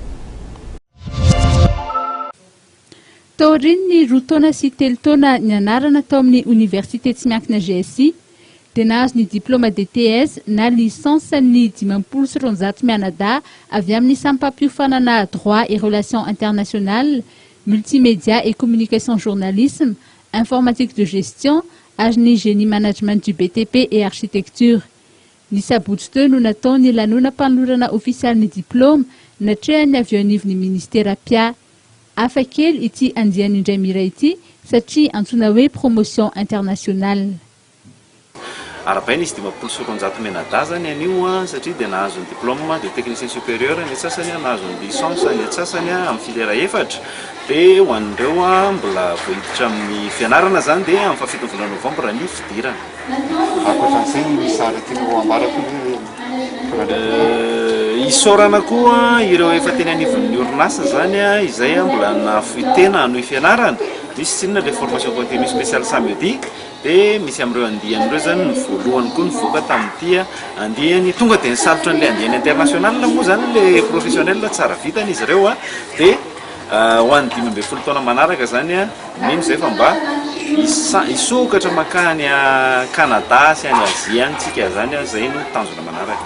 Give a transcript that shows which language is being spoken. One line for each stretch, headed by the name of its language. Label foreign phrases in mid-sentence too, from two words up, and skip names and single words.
Malagasy: Taoriny roa taona sy telo taona nianarana tao amin'ny Université tsy miankina GSI dia nahazo ny diplôme DTS na licence ny 900 mianada avy amin'ny sampam-piofanana
French: droit et relations internationales, multimédia et communication journalisme, informatique de gestion
Malagasy: ary ny
French: génie management du BTP et architecture.
Malagasy: Ny sabotsy teo no natao ny lanonam-panolorana ofisialy ny diplôme natrehany avy eo anivon'ny ministera PIA. Hafa kely ity andiany indray miray ity satria antsoina hoe
French: promotion internationale.
Malagasy: Arabaina izy 900 menada zany anio satria dia nahazo ny
French: diplôme de technicien supérieur
Malagasy: ny atsasany nahazo ny licence ny atsasany amin'ny filière efatra dia ho an'ireo mbola voiditra amin'ny fianarana zany dia amin'ny fafito volana novembre ny fidirana. Akoatran'izay misara tianao ambarako isorana koa ireo efa teny anivon'ny orinasa zany izay mbola nafoitena hanohy fianarana misy tsinona
French: le formation continue spéciale samedi
Malagasy: dia misy amin'ireo andihan'ireo zany ny voalohany koa nivoaka tamin'ity andihany tonga dia nisalotra n'ilay andihany international moa zany
French: le professionnel
Malagasy: tsara vitany izy ireo dia ho an'ny 12 taona manaraka zany mino zay fa mba isokatra makany Canada sy any Azia antsika zany zay no tanjona manaraka.